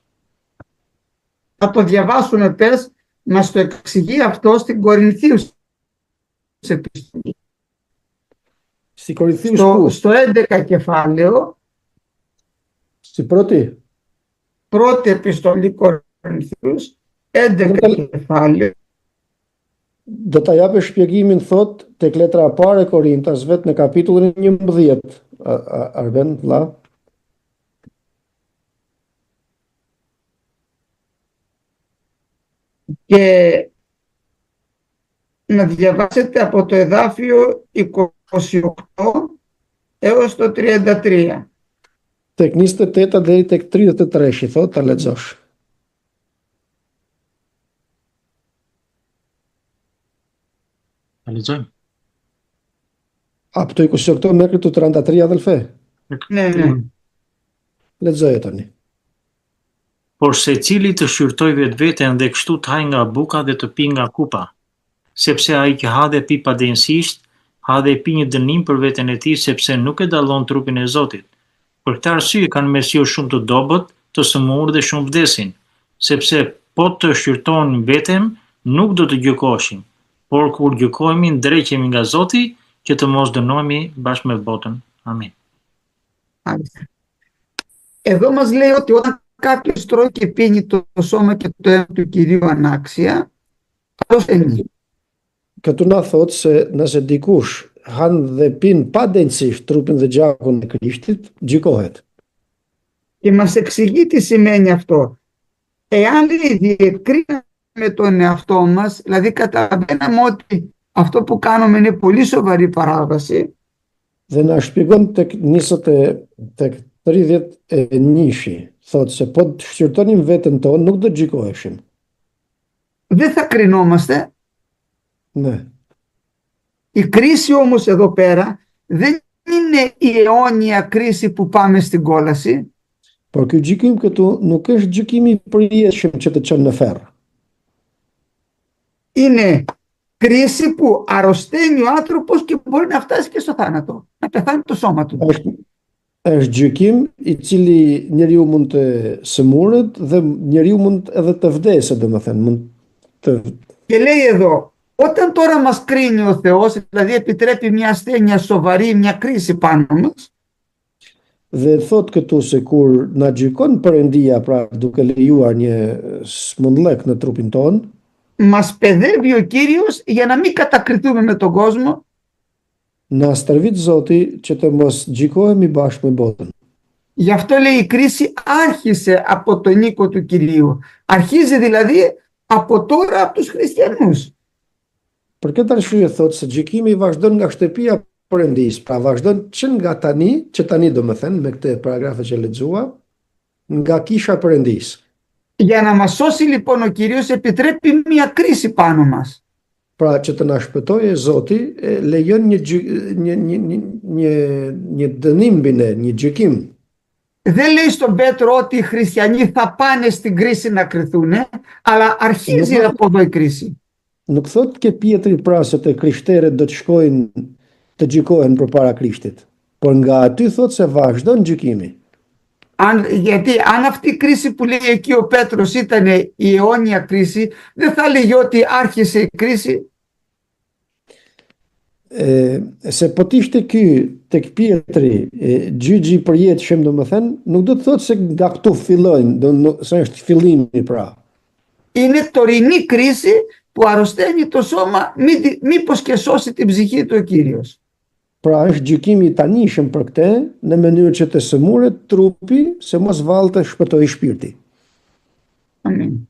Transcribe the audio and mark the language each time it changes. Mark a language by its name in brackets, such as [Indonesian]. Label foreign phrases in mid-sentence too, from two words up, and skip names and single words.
[Greek] Θα το διαβάσουμε πες, μας το εξηγεί αυτό στην Κορινθίους επιστολή. Στην Κορινθίους πού? Στο 11 κεφάλαιο. Στην πρώτη? Πρώτη επιστολή Κορινθίους, 11 κεφάλαιο. [Albanian] Do ta japë shpjegimin thot tek letra e parë e Korintasve në kapitullin 11. Arben, vlla. [Greek] Και να διαβάσετε από το εδάφιο 28 έως το 33. [Albanian] Tek 28 deri tek 33, thot, ta lexosh. Ta lexojmë. [Greek] Από το 28 μέχρι το 33, αδελφέ. Ναι. [Albanian] Lexoje tani. Por secili të shqyrtoj vetveten dhe kështu të haj nga buka dhe të pi nga kupa, sepse ai që ha dhe pi padensisht, ha dhe pi një dënim për veten e tij, sepse nuk e dallon trupin e Zotit. Për këtë arsye kanë mesio shumë të dobët, të sëmurë dhe shumë vdesin, sepse po të shqyrtojmë veten, nuk do të gjykoheshim, por kur gjykohemi ndreqemi nga Zoti, që të mos dënohemi bashkë me botën. Amin. [Greek] Εδώ μας λέει ότι όταν κάποιος τρώει και πίνει το σώμα και το αίμα του Κυρίου ανάξια, καλώς είναι. [Albanian] Këtu na thot se nëse dikush han dhe pin pa denjësisht trupin dhe gjakun e Krishtit, gjykohet. [Greek] Και μας εξηγεί τι σημαίνει αυτό. Εάν διεκρίναμε τον εαυτό μας, δηλαδή καταλαβαίναμε ότι αυτό που κάνουμε είναι πολύ σοβαρή παράβαση. [Albanian] Dhe na shpjegon tek 31 thot se po të shqyrtonim veten tonë nuk do të gjykoheshim. [Greek] Δεν θα κρινόμαστε. Ναι. Η κρίση όμως εδώ πέρα δεν είναι η αιώνια κρίση που πάμε στην κόλαση. [Albanian] Por ky gjykim këtu nuk është gjykimi I përjetshëm që të çon në ferr. [Greek] Είναι κρίση που αρρωσταίνει ο άνθρωπος και μπορεί να φτάσει και στο θάνατο, να πεθάνει το σώμα του. [Albanian] Është gjykim I cili njeriu mund të sëmurët dhe njeriu mund edhe të vdesë, domethënë, mund të. [Greek] Και λέει εδώ, όταν τώρα μας κρίνει ο Θεός, δηλαδή επιτρέπει μια ασθένεια σοβαρή, μια κρίση πάνω μας, [Albanian] Dhe thot këtu se kur na gjykon Perëndia, pra duke lejuar një smundllëk në trupin ton, [Greek] μας παιδεύει ο Κύριος για να μην κατακριθούμε με τον κόσμο. [Albanian] na stërvit Zoti që të mos gjykohemi bashkë me botën. [Greek] Γι' αυτό λέει η κρίση άρχισε από τον οίκο του Κυρίου. Αρχίζει δηλαδή από τώρα από τους χριστιανούς. [Albanian] Për këtë arsye thot se gjykimi vazhdon nga shtëpia e Perëndisë, pra vazhdon që nga tani, që tani domethënë me këtë paragrafe që lexua, nga kisha e Perëndisë. [Greek] Για να μας σώσει λοιπόν ο Κύριος επιτρέπει μια κρίση πάνω μας. [Albanian] Pra që të na shpëtojë Zoti, lejon një dënim mbi ne, një gjykim. [Greek] Δεν λέει στον Πέτρο ότι οι χριστιανοί θα πάνε στην κρίση να κριθούν, αλλά αρχίζει από εδώ η κρίση. [Albanian] Nuk thot ke Pietri pra se të krishterët do të shkojnë të gjykohen përpara Krishtit, por nga aty thot se vazhdon gjykimi. [Greek] Γιατί αν αυτή η κρίση που λέει εκεί ο Πέτρος ήταν η αιώνια κρίση, δεν θα λέγει ότι άρχισε η κρίση. [Albanian] Se po t'ishte ky tek Pietri gjyqi i përjetshëm, domethënë, nuk do të thotë se nga këtu fillojnë, se është fillimi pra. [Greek] Είναι τωρινή κρίση που αρρωσταίνει το σώμα, μήπως και σώσει την ψυχή του ο Κύριος. [Albanian] Pra është gjykimi i tanishëm për këtë, në mënyrë që të sëmuret trupi, se mos vallë të shpëtoj shpirti. Amin.